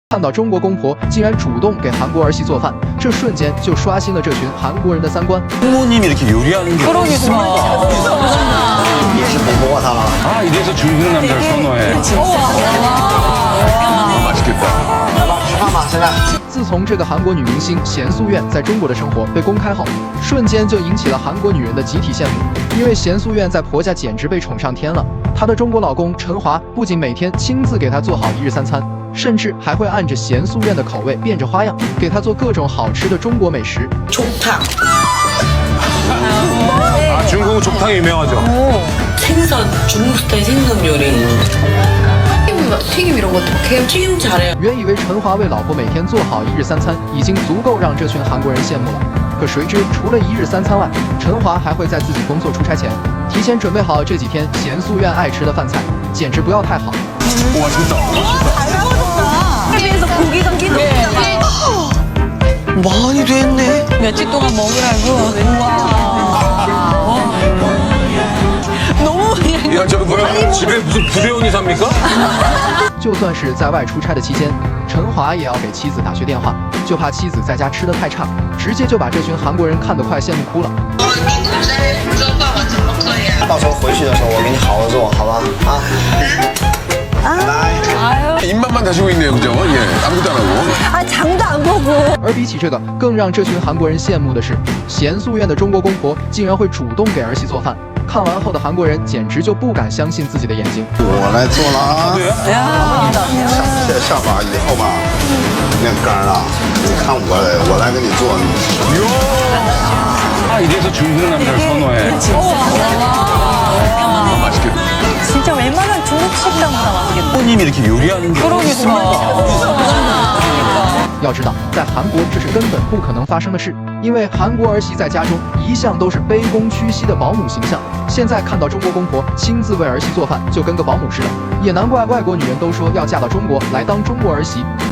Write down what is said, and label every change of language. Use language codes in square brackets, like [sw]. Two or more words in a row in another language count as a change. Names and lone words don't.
[zh] 看到中国公婆竟然主动给韩国儿媳做饭，这瞬间就刷新了这群韩国人的三观。 [ko] 부모님이 이렇게 요리하는 게 그러니까. [zh] 你是没摸他吗？ [ko] 아, 이래서 중국 남자를 선호해. 맛있겠다. [zh] 来吧，吃饭吧，现在。自从这个韩国女明星贤素苑在中国的生活被公开后，瞬间就引起了韩国女人的集体羡慕。因为贤素苑在婆家简直被宠上天了，她的中国老公陈华不仅每天亲自给她做好一日三餐，甚至还会按着贤素苑的口味变着花样给她做各种好吃的中国美食。 [ko] 족탕. 아, 중국은 족탕이 유명하죠. 생선, 중국 스타일 생선 요리. 튀김 이런 것도 해요. 튀김 잘해요. [zh] 原以为陈华为老婆每天做好一日三餐已经足够让这群韩国人羡慕了，可谁知除了一日三餐外，陈华还会在自己工作出差前提前准备好这几天贤素苑爱吃的饭菜，简直不要太好。 [ko] 와, 진짜. TV에서 고기 담긴 많이 됐네. 며칠 동안 먹으라고. 우와. 너무 야, 저거 뭐야? 집에 무슨 부대원이 삽니까? [zh] 就算是在外出差的期间，陈华也要给妻子打去电话，就怕妻子在家吃的太差，直接就把这群韩国人看得快羡慕哭了。到时候回去的时候，我给你好好做，好吧？啊。拜拜。 [ko] 입맛만 다시고 있네요, 그죠? 예, 아무것도 안 하고. 아 장도 안 보고. [zh] 而比起这个，更让这群韩国人羡慕的是，贤素苑的中国公婆竟然会主动给儿媳做饭。看完后的韩国人简直就不敢相信自己的眼睛。我来做了啊！下把以后吧，面干了，你看我来给你做。 [ko] 아, 이래서 중국 남자를 선호해. 맛있겠다. 진짜 웬만한 중국 식당보다 맛있겠다. 부모님이 이렇게 요리하는 게 그러니까. [zh] 要知道，在韩国这是根本不可能发生的事，因为韩国儿媳在家中一向都是卑躬屈膝的保姆形象。现在看到中国公婆亲自为儿媳做饭，就跟个保姆似的，也难怪外国女人都说要嫁到中国来当中国儿媳。